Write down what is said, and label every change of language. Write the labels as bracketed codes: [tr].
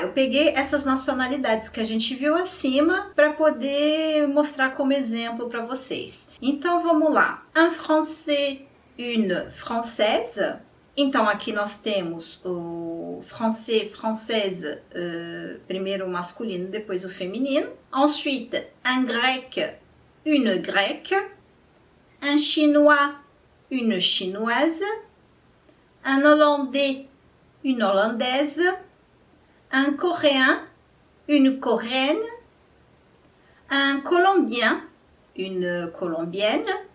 [pt] Eu peguei essas nacionalidades que a gente viu acima para poder mostrar como exemplo para vocês. Então, vamos lá. [fr] Un Français, une Française. [pt] Então, aqui nós temos o français, française, primeiro o masculino, depois o feminino. [fr] Ensuite, un grec, une grecque. Un chinois, une chinoise. Un hollandais, une hollandaise. Un coréen, une coréenne. Un colombien, une colombienne.